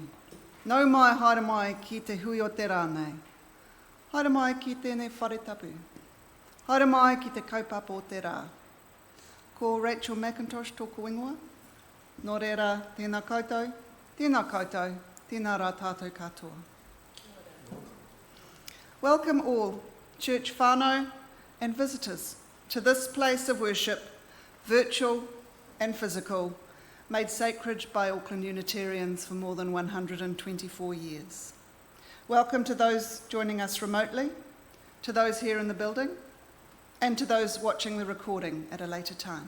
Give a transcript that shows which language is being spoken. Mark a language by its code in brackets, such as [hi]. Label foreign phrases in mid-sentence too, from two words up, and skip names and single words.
[mi] Nau mai haere mai ki te hui o te rānei. Haere mai ki tēnei whare tapu. Haere mai ki te kaupapa o te rā. Ko Rachel Mackintosh tōku ingoa. Nō reira, tēnā koutou, tēnā rā tātou katoa. [en] Welcome all, church whānau and visitors, to this place of worship, virtual and physical, made sacred by Auckland Unitarians for more than 124 years. Welcome to those joining us remotely, to those here in the building, and to those watching the recording at a later time.